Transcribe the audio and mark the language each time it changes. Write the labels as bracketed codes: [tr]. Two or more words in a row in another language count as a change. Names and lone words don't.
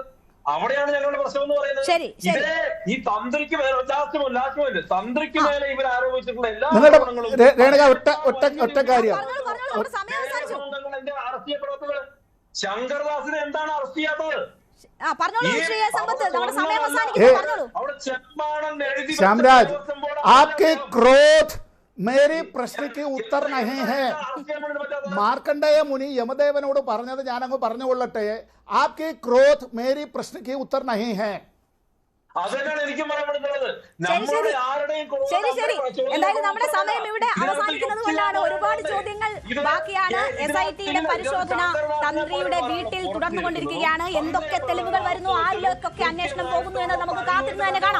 [ml] അവിടെയാണ് ഞങ്ങളുടെ പ്രശ്നം എന്ന് പറയുന്നത്. ഇതേ ഈ തന്ത്രിക്ക് മേലെ തന്ത്രിക്ക് മേലെ ഇവർ ആരോപിച്ചിട്ടുള്ള എല്ലാ ആരോപണങ്ങളും അറസ്റ്റ് ചെയ്യപ്പെടാത്തത്. ശങ്കർദാസിനെ എന്താണ് അറസ്റ്റ് ചെയ്യാത്തത്? അവിടെ ചെമ്മാണം എഴുതി ശ്യാംരാജ്, [hi] आपके क्रोध मेरे प्रश्न के उत्तर नहीं है. [ml] മാർക്കണ്ഡേയ മുനി യമദേവനോട് പറഞ്ഞത് ഞാനങ്ങ് പറഞ്ഞുകൊള്ളട്ടെ. [hi] आपके क्रोध मेरे प्रश्न के उत्तर नहीं है. [ml] അതെന്നാണ് എനിക്കും പറയാനുള്ളത്. ശരി, എന്തായാലും നമ്മുടെ സമയം ഇവിടെ അവസാനിക്കുന്നത് കൊണ്ടാണ്. ഒരുപാട് ചോദ്യങ്ങൾ ബാക്കിയാണ്. SIT-യുടെ പരിശോധന തന്ത്രിയുടെ വീട്ടിൽ തുടർന്നുകൊണ്ടിരിക്കുകയാണ്. എന്തൊക്കെ തെളിവുകൾ വരുന്നു, ആരിലേക്കൊക്കെ അന്വേഷണം പോകുന്നു എന്ന് നമുക്ക് കാത്തിരുന്ന് തന്നെ കാണാം.